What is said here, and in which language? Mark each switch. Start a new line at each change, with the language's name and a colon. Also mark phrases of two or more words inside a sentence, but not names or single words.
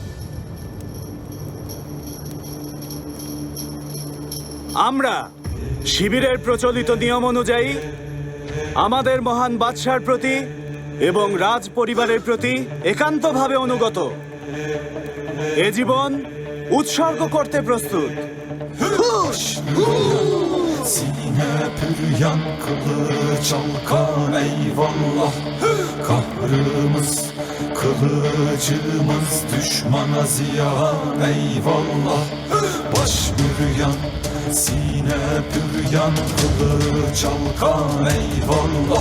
Bangla: আমরা শিবিরের প্রচলিত নিয়ম অনুযায়ী আমাদের মহান বাদশার প্রতি এবং রাজ পরিবারের প্রতি একান্তভাবে অনুগত। এ জীবন উৎসর্গ করতে প্রস্তুত।
Turkish: Sine püryan kılıç alkan eyvallah. Kahrımız, kılıcımız düşmana ziyan eyvallah. Baş büryan, sine püryan kılıç alkan eyvallah.